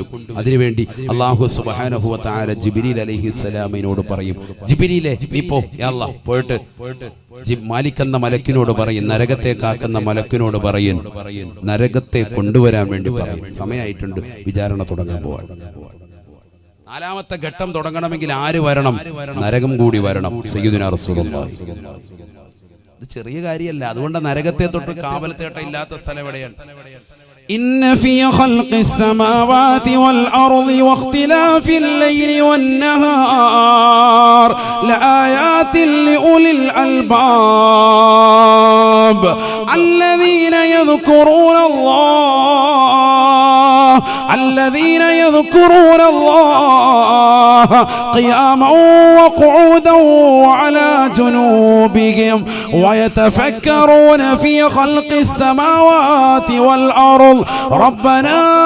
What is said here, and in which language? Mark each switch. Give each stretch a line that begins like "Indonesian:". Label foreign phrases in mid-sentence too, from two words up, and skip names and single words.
Malayalam: അതിനുവേണ്ടി
Arabic: الله سبحانه وتعالى
Malayalam: ജിബ്രീൽ അലൈഹിസ്സലാമിനോട് പറയും, ജിബ്രീലേ നീ പോ,
Arabic: يا الله,
Malayalam: പോയിട്ട് മാലിക് എന്ന മലക്കിനോട് പറയും, നരകത്തെ കാക്കുന്ന മലക്കിനോട് പറയും, നരകത്തെ കൊണ്ടുവരാൻ വേണ്ടി പറയും. സമയമായിട്ടുണ്ട്, വിചാരണ തുടങ്ങാൻ പോവാൻ. 4ാമത്തെ ഘട്ടം തുടങ്ങണമെങ്കിൽ ആര് വരണം? നരകം കൂടി വരണം.
Arabic: سيدنا رسول الله.
Malayalam: ഇത് ചെറിയ കാര്യമല്ല. അതുകൊണ്ട് നരകത്തെ തൊട്ട് കാവലത്തേട്ട ഇല്ലാത്ത സ്ഥലം എവിടെയാണ്?
Arabic: إن في خلق السماوات والأرض واختلاف الليل والنهار لآيات لأولي الألباب الذين يذكرون الله قياما وقعودا وعلى جنوبهم ويتفكرون في خلق السماوات والأرض ربنا